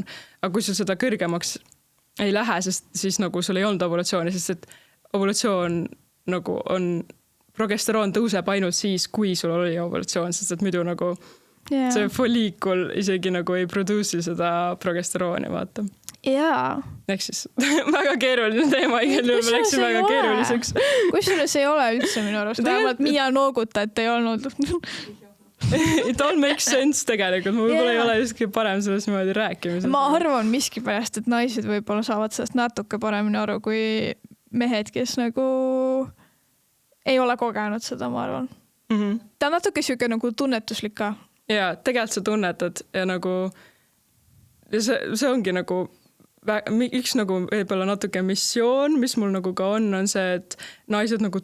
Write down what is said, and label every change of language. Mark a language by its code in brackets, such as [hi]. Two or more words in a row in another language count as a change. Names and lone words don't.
[et] Aga kui sul seda kõrgemaks ei lähe, siis nagu sul ei olnud evolutsiooni, sest et evolutsioon nagu on progesteroon tõuseb ainult siis, kui sul oli evolutsioon, sest et muidu nagu see folliikul isegi nagu ei produce'i seda progesterooni, vaata. Ehk siis väga keeruline teema, igal juhul me läksin väga keeruliseks. Kusjuures ei ole üldse minu arust, vähemalt Miia nooguta, et ei olnud. [en] It all makes sense [et] tegelikult, ma võib-olla ei ole justkui parem sellest niimoodi rääkimises. Ma arvan miskipärast, et naised võib-olla saavad sellest natuke paremini aru kui mehed, kes nagu ei ole kogenud seda, ma arvan. Ta on natuke siuke nagu tunnetuslik ka. Ja tegelikult sa tunnetad ja nagu see ongi nagu üks nagu võib-olla natuke missioon, mis mul nagu ka on see, et naised nagu